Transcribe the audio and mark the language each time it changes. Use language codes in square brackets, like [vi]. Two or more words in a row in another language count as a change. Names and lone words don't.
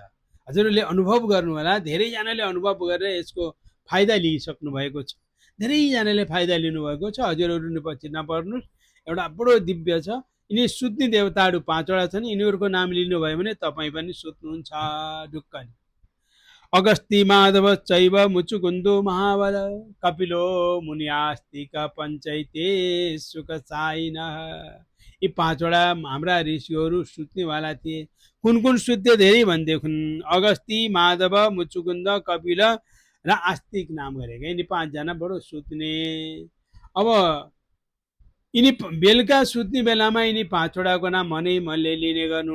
[ne] हजुरहरूले अनुभव गर्नु होला, धेरैजनाले अनुभव गरेर यसको फाइदा लिइसक्नु भएको छ, धेरैजनाले फाइदा लिनुभएको छ। हजुरहरू पछि नपर्नुहोस्, एउटा बडो दिव्य छ। यिनी सुत्ने देवताहरू 5वटा छन्। यिनीहरूको नाम लिनुभयो भने तपाईँ पनि सुत्नुहुन्छ ढुक्कले। [sa] अगस्ती माधव चैव मुचुकुन्दो महाबल कपिलो मुनियास्तिक पञ्चैते सुख साइन। [ne] यी 5वटा हाम्रा ऋषिहरू सुत्नेवाला थिए। कुन कुन सुत्थे धेरै भनेदेखि अगस्ती माधव मुचुकुन्द कपिल र आस्तिक नाम गरेका। यिनी 5जना बडो सुत्ने। अब यिनी बेलुका सुत्ने बेलामा यिनी 5वटाको नाम मैले लिने गर्नु।